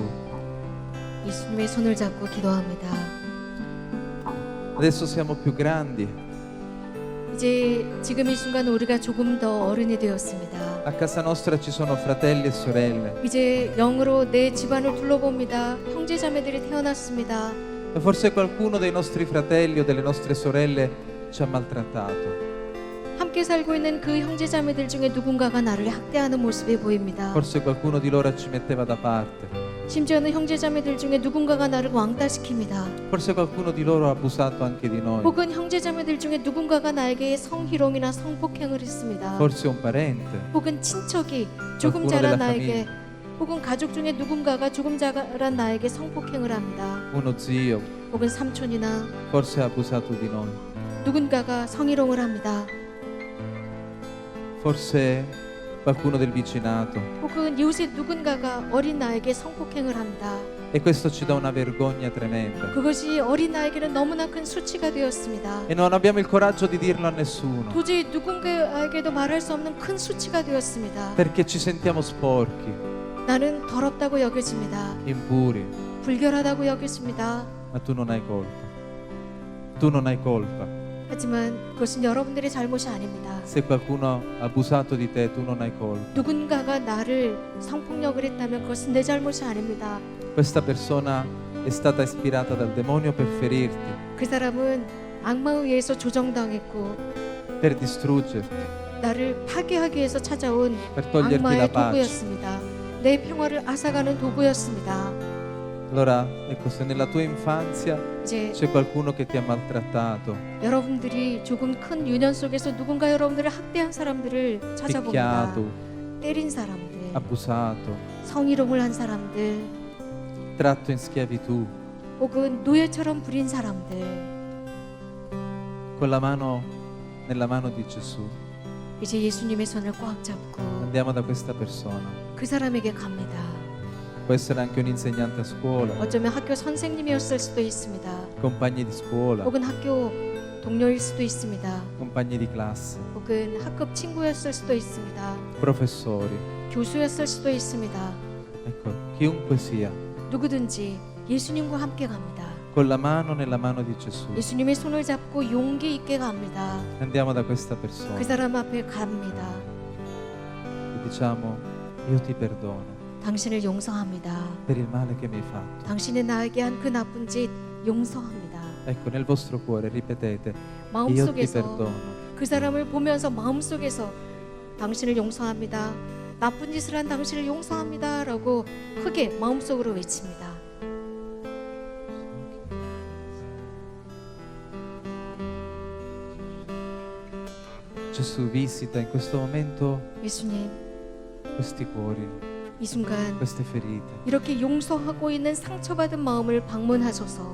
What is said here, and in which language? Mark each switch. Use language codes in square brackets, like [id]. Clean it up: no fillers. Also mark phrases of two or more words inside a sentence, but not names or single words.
[ko] 예수님의 손을 잡고 기도합니다. [it] Adesso siamo più grandi. [ko] 이제 지금 이 순간 우리가 조금 더 어른이 되었습니다. [it] A casa nostra ci sono fratelli e sorelle. [ko] 이제 영으로 내 집안을 둘러봅니다. 형제 자매들이 태어났습니다. [it] E forse qualcuno dei nostri fratelli o delle nostre sorelle ci ha maltrattato. [ko] 함께 살고 있는 그 형제자매들 중에 누군가가 나를 학대하는 모습이 보입니다. [it] Forse qualcuno di loro ci metteva da parte. [ko] 심지어는 형제자매들 중에 누군가가 나를 왕따시킵니다. [it] Forse qualcuno di loro ha abusato anche di noi. [ko] 혹은 형제자매들 중에 누군가가 나에게 성희롱이나 성폭행을 했습니다. [it] Forse un parente. [ko] 혹은 친척이 조금 [it] qualcuno [ko] 자란 [it] della [ko] 나에게 혹은 가족 중에 누군가가 조금 자란 나에게 성폭행을 합니다. [it] Uno zio. [ko] 혹은 삼촌이나 [it] Forse ha abusato di noi. [ko] 누군가가 성희롱을 합니다. [it] Forse qualcuno del vicinato. [ko] 혹은 이웃의 누군가가 어린 나에게 성폭행을 합니다. [it] E questo ci dà una vergogna tremenda. [ko] 그것이 어린 나에게는 너무나 큰 수치가 되었습니다. [it] E non abbiamo il coraggio di dirlo a nessuno. [ko] 도저히 누군가에게도 말할 수 없는 큰 수치가 되었습니다. [it] Perché ci sentiamo sporchi, [ko] 나는 더럽다고 여겨집니다. [it] impuri. [ko] 불결하다고 여겨집니다. [it] Ma tu non hai colpa. Tu non hai colpa. [ko] 하지만 그것은 여러분들의 잘못이 아닙니다. [it] Se qualcuno ha abusato di te, tu non hai colpa. [ko] 누군가가 나를 성폭력을 했다면 그것은 내 잘못이 아닙니다. [it] Questa persona è stata ispirata dal demonio per ferirti, [ko] 그 사람은 악마에 의해서 조정당했고 [it] per distruggerti, [ko] 나를 파괴하기 위해서 찾아온 [it] per toglierti la [ko] 악마의 [it] pace. [ko] 도구였습니다. 내 평화를 앗아가는 도구였습니다. [it] Allora, ecco, se nella tua infanzia [ko] 이제 [it] c'è qualcuno che ti ha maltrattato, [ko] 여러분들이 조금 큰 유년 속에서 누군가 여러분들을 학대한 사람들을 찾아봅니다. [it] picchiato, [ko] 때린 사람들, [it] abusato, [ko] 성희롱을 한 사람들, [it] tratto in schiavitù, [ko] 혹은 노예처럼 부린 사람들, [it] con la mano nella mano di Gesù. [ko] 이제 예수님의 손을 꽉 잡고 [it] Andiamo da questa persona. [ko] 그 사람에게 갑니다. [it] Può essere anche un insegnante a scuola, [ko] 어쩌면 학교 선생님이었을 수도 있습니다. [it] compagni di scuola, [ko] 혹은 학교 동료일 수도 있습니다. [it] compagni di classe, [ko] 혹은 학급 친구였을 수도 있습니다. [it] professori. [ko] 교수였을 수도 있습니다. [it] Ecco, chiunque sia, [ko] 누구든지 예수님과 함께 갑니다. [it] con la mano nella mano di Gesù. [ko] 예수님의 손을 잡고 용기 있게 갑니다. [it] Andiamo da questa persona [ko] 그 사람 앞에 갑니다. [it] e diciamo, io ti perdono [ko] 당신을 용서합니다. [it] per il male che mi hai fatto. [ko] 당신이 나에게 한 그 나쁜 짓 용서합니다. [it] Ecco, nel vostro cuore ripetete, io ti [ko] 마음속에서 [it] perdono. [ko] 그 사람을 보면서 마음속에서 당신을 용서합니다. 나쁜 짓을 한 당신을 용서합니다. 라고 크게 마음속으로 외칩니다. [it] Gesù visita in questo momento [ko] 예수님, [it] questi cuori, [ko] 이 순간 [it] queste ferite [ko] 이렇게 용서하고 있는 상처받은 마음을 방문하소서.